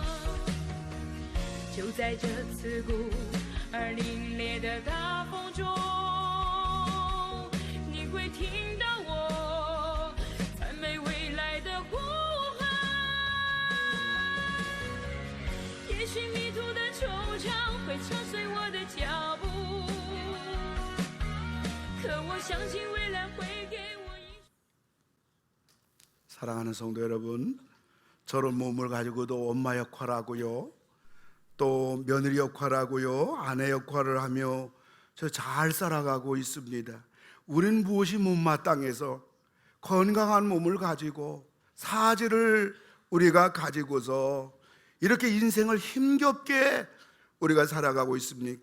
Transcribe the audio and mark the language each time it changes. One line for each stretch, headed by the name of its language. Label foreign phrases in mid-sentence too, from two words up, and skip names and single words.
Chinese: 就在这刺骨而凛冽的大风中，你会听到我赞美未来的呼喊。也许迷途的惆怅会扯碎我的脚步，可我相信未来会给我一。
Korean: 사랑하는 성도 여러분, 저런 몸을 가지고도 엄마 역할하고요, 또 며느리 역할하고요, 아내 역할을 하며 저 잘 살아가고 있습니다. 우린 무엇이 못마땅해서 건강한 몸을 가지고 사지를 우리가 가지고서 이렇게 인생을 힘겹게 우리가 살아가고 있습니까?